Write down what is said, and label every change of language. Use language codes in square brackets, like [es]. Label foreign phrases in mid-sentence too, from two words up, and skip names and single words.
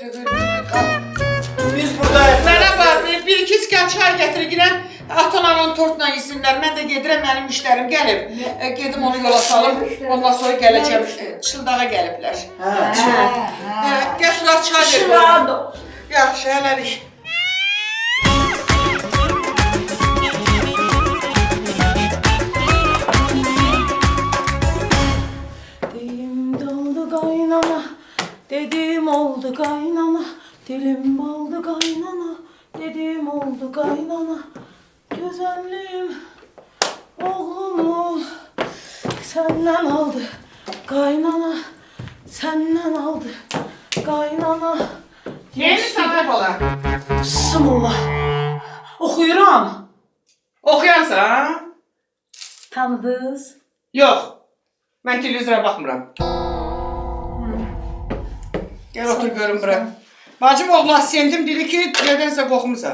[az] Biz buradayıq. Mənə bax, bir-iki skən çay gətir girən, atan-anan tortla yesinlər. Mən də gedirəm, mənim müştərim gəlib. Gedim onu yola salım, ondan sonra gələcəm. Çıldağa gəliblər. Gəl şurada çay verir. Yaxşı, hələlik. [tr] Dilim doldu kaynana, dedim oldu kaynana. Dilim oldu kaynana, dedim oldu kaynana. Güzelliğim oğlumu senden aldı kaynana. Senden aldı kaynana. Yeni sabah ola. [az] Bismillah. Okuyuram. Oxuyansan? Tanıdınız? Yox. Mən televizora baxmıram. Gəl otur görüm bura. Bacım oğlu assiyentim dedi ki, nədənsə qorxmusan.